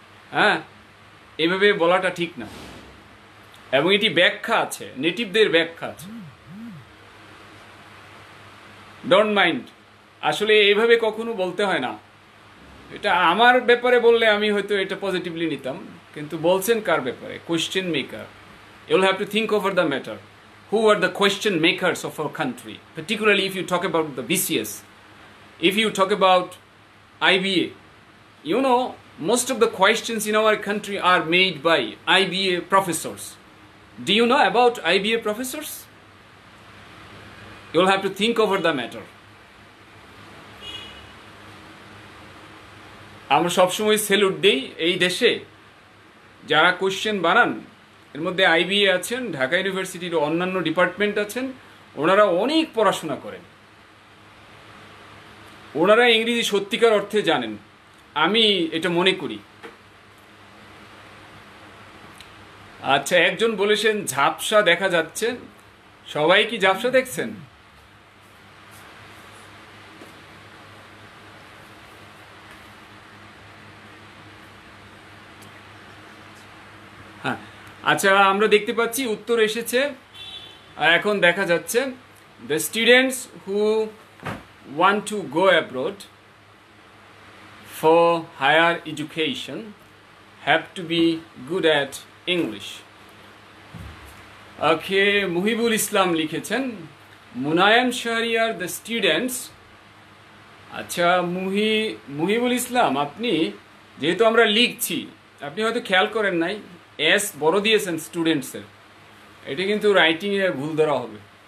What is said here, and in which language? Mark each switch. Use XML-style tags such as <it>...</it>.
<bn>হ্যাঁ, এভাবে বলাটা ঠিক না। এবং এটি ব্যাখ্যা আছে, নেটিভদের ব্যাখ্যা আছে।</bn> <en>don't mind,</en> <bn>আসলে এইভাবে কখনো বলতে হয় না। এটা আমার ব্যাপারে বললে আমি হয়তো এটা পজিটিভলি নিতাম, কিন্তু বলছেন কার ব্যাপারে?</bn> <en>Question maker. You'll have to think over the matter. Who are the question makers of our country? Particularly if you talk about the BCS, if you talk about IBA, you know, most of the questions in our country are made by IBA professors. Do you know about IBA professors? You'll have to think over the matter.</en> <bn>আমরা সবসময় salute দেই এই দেশে যারা question বানান। এর মধ্যে IBA আছেন, ঢাকা ইউনিভার্সিটির অন্যান্য ডিপার্টমেন্ট আছেন, ওনারা অনেক পড়াশোনা করেন, ওনারা ইংরেজি সত্যিকার অর্থে জানেন, আমি এটা মনে করি। আচ্ছা, একজন বলেছেন ঝাপসা দেখা যাচ্ছে। সবাই কি ঝাপসা দেখছেন? হ্যাঁ, আচ্ছা, আমরা দেখতে পাচ্ছি উত্তর এসেছে। এখন দেখা যাচ্ছে</bn> <en>The students who want to go abroad for higher education have to be good at English.</en> <bn>Okay, Muhibul ইসলাম লিখেছেন মুনায়েম শাহরিয়ার</bn> <en>The students.</en> <bn>আচ্ছা, মুহিবুল ইসলাম, আপনি যেহেতু আমরা লিখছি, আপনি হয়তো খেয়াল করেন নাই, এস বড় দিয়েছেন স্টুডেন্টসের, এটা কিন্তু রাইটিংয়ে ভুল ধরা হবে।</bn>